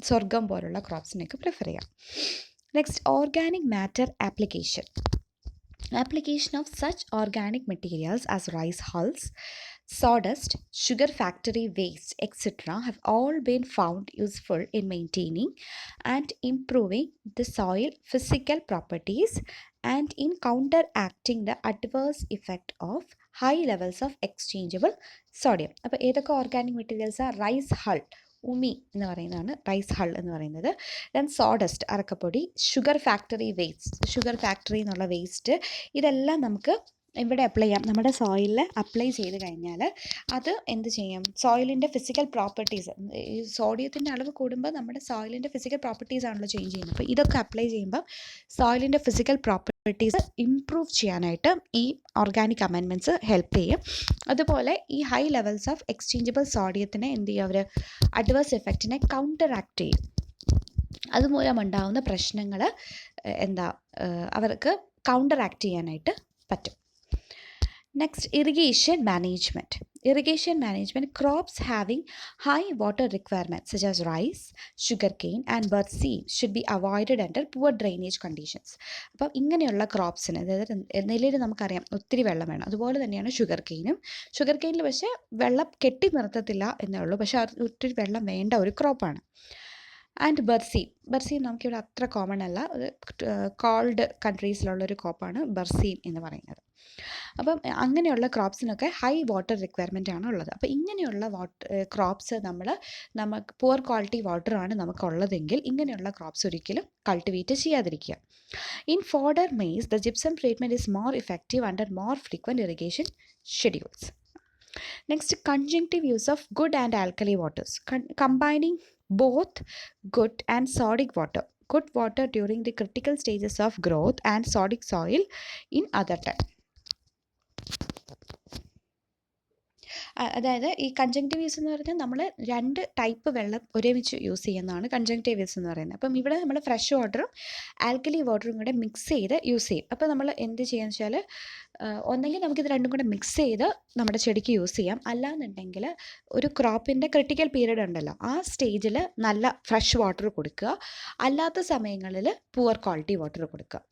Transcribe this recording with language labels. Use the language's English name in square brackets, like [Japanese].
[Malayalam] സ്വർഗം പോലുള്ള ക്രോപ്സിനെയൊക്കെ പ്രിഫർ ചെയ്യാം. [English] Next, organic matter application. Application of such organic materials as rice hulls, sawdust, sugar factory waste, etc. have all been found useful in maintaining and improving the soil physical properties and in counteracting the adverse effect of high levels of exchangeable sodium. [Malayalam] അപ്പോൾ ഏതൊക്കെ organic മെറ്റീരിയൽസാണ്? Rice hull, ഉമി എന്ന് പറയുന്നതാണ് rice hull എന്ന് പറയുന്നത്. Then sawdust, അറക്കപ്പൊടി, sugar factory waste, sugar factory എന്നുള്ള waste, ഇതെല്ലാം നമുക്ക് ഇവിടെ അപ്ലൈ ചെയ്യാം. നമ്മുടെ സോയിലിൽ അപ്ലൈ ചെയ്ത് കഴിഞ്ഞാൽ അത് എന്ത് ചെയ്യും? സോയിലിൻ്റെ ഫിസിക്കൽ പ്രോപ്പർട്ടീസ്, ഈ സോഡിയത്തിൻ്റെ അളവ് കൂടുമ്പോൾ നമ്മുടെ സോയിലിൻ്റെ ഫിസിക്കൽ പ്രോപ്പർട്ടീസ് ആണല്ലോ ചേഞ്ച് ചെയ്യുന്നത്. അപ്പോൾ ഇതൊക്കെ അപ്ലൈ ചെയ്യുമ്പോൾ സോയിലിൻ്റെ ഫിസിക്കൽ പ്രോപ്പർട്ടീസ് ഇംപ്രൂവ് ചെയ്യാനായിട്ട് ഈ ഓർഗാനിക് അമെൻമെൻറ്റ്സ് ഹെൽപ്പ് ചെയ്യും. അതുപോലെ ഈ ഹൈ ലെവൽസ് ഓഫ് എക്സ്ചേഞ്ചബിൾ സോഡിയത്തിനെ എന്ത് ചെയ്യും? അവർ അഡ്വേഴ്സ് എഫക്റ്റിനെ കൗണ്ടർ ആക്ട് ചെയ്യും. അതുമൂലം ഉണ്ടാകുന്ന പ്രശ്നങ്ങൾ അവർക്ക് കൗണ്ടർ ആക്ട് ചെയ്യാനായിട്ട് പറ്റും. [English] Next, irrigation management. Irrigation management, crops having high water requirements such as rice, sugarcane and birdseed should be avoided under poor drainage conditions. [Malayalam] അപ്പം ഇങ്ങനെയുള്ള ക്രോപ്സിന്, അതായത് നെല്ലിൽ നമുക്കറിയാം ഒത്തിരി വെള്ളം വേണം, അതുപോലെ തന്നെയാണ് ഷുഗർ കെയിനും. ഷുഗർ കെയിനിൽ പക്ഷേ വെള്ളം കെട്ടി നിർത്തത്തില്ല എന്നേ ഉള്ളൂ, പക്ഷേ അത് ഒത്തിരി വെള്ളം വേണ്ട ഒരു ക്രോപ്പാണ്. ആൻഡ് ബർസീൻ നമുക്കിവിടെ അത്ര കോമൺ അല്ല, അത് കോൾഡ് കൺട്രീസിലുള്ളൊരു ക്രോപ്പാണ് ബർസീൻ എന്ന് പറയുന്നത്. അപ്പം അങ്ങനെയുള്ള ക്രോപ്സിനൊക്കെ ഹൈ വാട്ടർ റിക്വയർമെൻ്റ് ആണ് ഉള്ളത്. അപ്പോൾ ഇങ്ങനെയുള്ള ക്രോപ്സ് നമുക്ക് പുവർ ക്വാളിറ്റി വാട്ടറാണ് നമുക്കുള്ളതെങ്കിൽ ഇങ്ങനെയുള്ള ക്രോപ്സ് ഒരിക്കലും കൾട്ടിവേറ്റ് ചെയ്യാതിരിക്കുക. [English] In fodder maize, the gypsum treatment is more effective under more frequent irrigation schedules. Next, conjunctive use of good and alkali waters. Combining both good and sodic water. Good water during the critical stages of growth and sodic soil in other time. [Malayalam] അതായത് ഈ കൺജങ്ക്റ്റീവ് use എന്ന് പറഞ്ഞാൽ നമ്മൾ 2 type വെള്ളം ഒരുമിച്ച് use ചെയ്യുന്നതാണ് കൺജങ്ക്റ്റീവ് use എന്ന് പറയുന്നത്. അപ്പം ഇവിടെ നമ്മൾ ഫ്രഷ് വാട്ടറും ആൽക്കലി വാട്ടറും കൂടെ മിക്സ് ചെയ്ത് യൂസ് ചെയ്യും. അപ്പോൾ നമ്മൾ എന്ത് ചെയ്യുക വെച്ചാൽ, ഒന്നെങ്കിൽ നമുക്കിത് രണ്ടും കൂടെ മിക്സ് ചെയ്ത് നമ്മുടെ ചെടിക്ക് യൂസ് ചെയ്യാം, അല്ലാന്നുണ്ടെങ്കിൽ ഒരു ക്രോപ്പിൻ്റെ ക്രിട്ടിക്കൽ പീരീഡ് ഉണ്ടല്ലോ, ആ സ്റ്റേജിൽ നല്ല ഫ്രഷ് വാട്ടർ കൊടുക്കുക, അല്ലാത്ത സമയങ്ങളിൽ പുവർ ക്വാളിറ്റി വാട്ടർ കൊടുക്കുക.